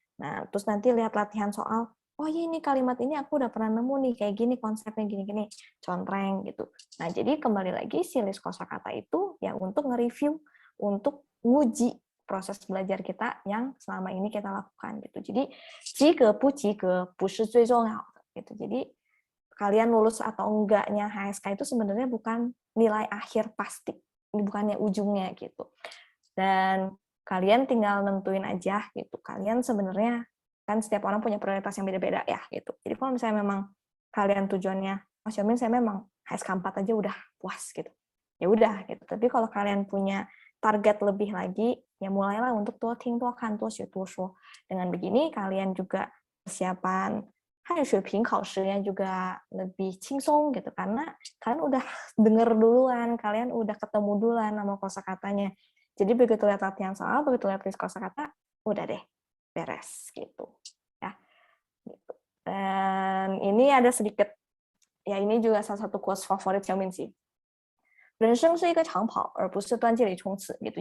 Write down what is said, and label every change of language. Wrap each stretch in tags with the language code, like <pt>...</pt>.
<id>Nah, terus nanti lihat latihan soal, oh iya ini kalimat ini aku udah pernah nemu nih, kayak gini konsepnya gini-gini, contreng gitu. Nah, jadi kembali lagi si list kosakata itu ya untuk nge-review, untuk nguji proses belajar kita yang selama ini kita lakukan gitu. Jadi,</id> <zh>及格不及格不是最重要的</zh> <id>gitu. Jadi kalian lulus atau enggaknya HSK itu sebenarnya bukan nilai akhir pasti, bukannya ujungnya gitu. Dan kalian tinggal nentuin aja gitu. Kalian sebenarnya kan setiap orang punya prioritas yang beda-beda ya gitu. Jadi kalau misalnya memang kalian tujuannya, oh Xiaomin saya memang HSK 4 aja udah puas gitu, ya udah gitu. Tapi kalau kalian punya target lebih lagi, ya mulailah untuk tuo ting tuo kan tuo xue tuo shuo. Dengan begini kalian juga persiapan Hanyu Shuiping Kaoshi-nya juga lebih cingsong gitu, karena kalian udah denger duluan, kalian udah ketemu duluan sama kosakatanya. Jadi begitu lihat latihan soal, begitu lihat list kosakata, udah deh beres gitu ya. Gitu. Dan ini ada sedikit, ya ini juga salah satu quotes favorit Xiaomin sih.</id> <zh>人生是一个长跑，而不是短距离冲刺 gitu.</zh>